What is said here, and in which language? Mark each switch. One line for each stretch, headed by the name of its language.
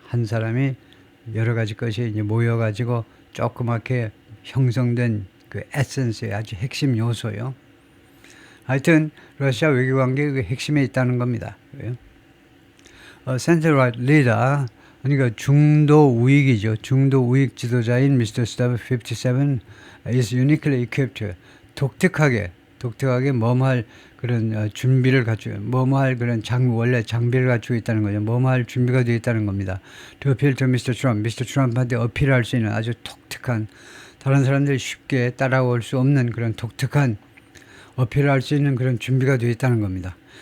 Korean: 한 사람이 여러 가지 것이 이제 모여가지고 조그맣게 형성된 그 에센스의 아주 핵심 요소요. 하여튼 러시아 외교관계의 그 핵심에 있다는 겁니다.
English: Center Right Leader,
Korean: 그러니까 중도 우익이죠. 중도 우익 지도자인 Mr.
English: Stub 57 is uniquely equipped.
Korean: 독특하게 뭐뭐할 그런 준비를 갖추고 뭐뭐할 그런 원래 장비를 갖추고 있다는 거죠. 뭐뭐할 준비가 되어 있다는 겁니다.
English: To appeal to Mr. Trump, Mr.
Korean: Trump한테 어필할 수 있는 아주 독특한, 다른 사람들이 쉽게 따라올 수 없는 그런 독특한 어필할 수 있는 그런 준비가 되어 있다는 겁니다.